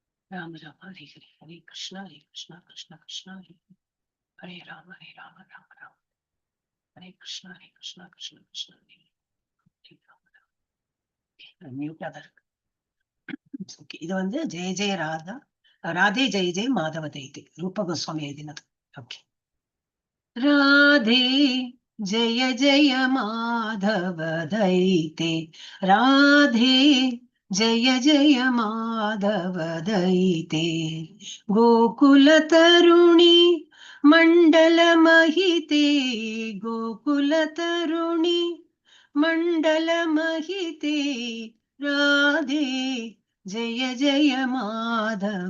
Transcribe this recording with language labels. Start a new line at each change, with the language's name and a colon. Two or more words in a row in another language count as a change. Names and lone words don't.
Sanskrit: राम राम हरे हरे, हरे कृष्णा कृष्णा कृष्णा हरे राम राम राम हरे कृष्णा कृष्णा कृष्णा हरे राम.
Tamil: Mute ஆ தான் இருக்கு. Okay. இது வந்து
Sanskrit: जय जय राधा राधे जय जय माधव दैते
Tamil: ரூப கோஸ்வாமி எழுதினது. ஓகே.
Sanskrit: राधे जय जय माधव दैते, राधे जय जय माधव दैते, गोकुल तरुणी मंडल महिते, गोकुल तरुणी मंडल महिते, राधे जय जय माधव